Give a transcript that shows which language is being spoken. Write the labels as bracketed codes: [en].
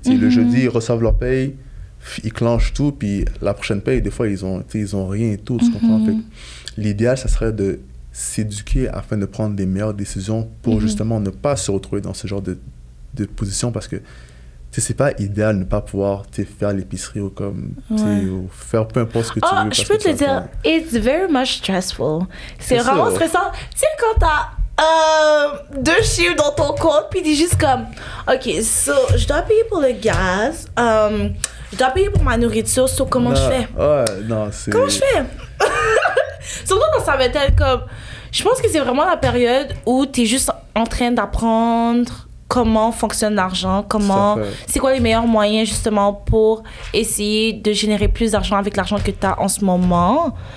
[fr] Le jeudi, ils reçoivent leur paye, ils clenchent tout, puis la prochaine paye, des fois, ils ont rien et tout, tu comprends? Fait l'idéal, ça serait de s'éduquer afin de prendre des meilleures décisions pour justement ne pas se retrouver dans ce genre de position, parce que c'est pas idéal de ne pas pouvoir faire l'épicerie ou comme ou faire peu importe ce que tu veux. Je peux te le dire, [en] it's very much stressful. [fr] C'est vraiment stressant. Tu sais, quand t'as 2 chiffres dans ton compte, puis t'es juste comme, OK, so, je dois payer pour le gaz, je dois payer pour ma nourriture, so comment je fais? Comment je fais? Surtout dans sa vingtaine, comme... Je pense que c'est vraiment la période où t'es juste en train d'apprendre comment fonctionne l'argent, c'est quoi les meilleurs moyens justement pour essayer de générer plus d'argent avec l'argent que t'as en ce moment.